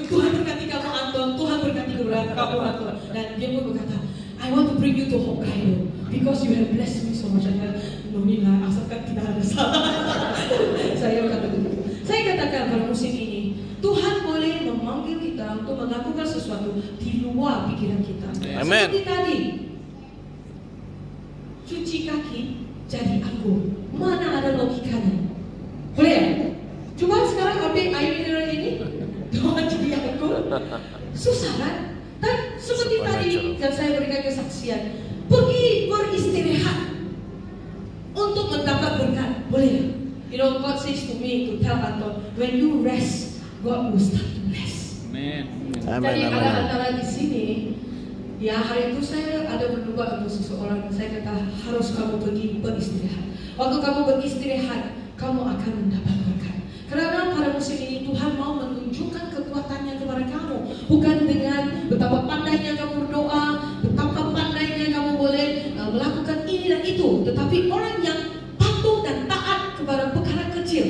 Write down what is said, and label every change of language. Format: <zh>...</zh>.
<id>Tuhan berkati kamu Anton, Tuhan berkati kamu Anton. Dan dia pun berkata,</id> <en>I want to bring you to Hokkaido because you have blessed me so much.</en> <id>Nonila, asalkan tidak ada salah. Saya berkata begitu. Saya katakan pada musim ini, Tuhan boleh memanggil kita untuk melakukan sesuatu di luar pikiran kita. Amen. Seperti tadi, cuci kaki jadi anggur. Mana ada logikanya? Boleh ya? Coba sekarang ambil air mineral ini, Tuhan jadi anggur. Susah kan? Dan seperti tadi yang saya berikan kesaksian, pergi beristirahat untuk mendapat berkat. Boleh ya?</id> <en>You know, God says to me to tell Anton, when you rest, God will start to bless.</en> <id>Jadi ada antara di sini, ya hari itu saya ada berdoa untuk seseorang. Saya kata harus kamu pergi beristirahat. Waktu kamu beristirahat, kamu akan mendapat berkat. Karena pada musim ini Tuhan mau menunjukkan kekuatannya kepada kamu, bukan dengan betapa pandainya kamu berdoa, betapa pandainya kamu boleh melakukan ini dan itu, tetapi orang yang patuh dan taat kepada perkara kecil.</id>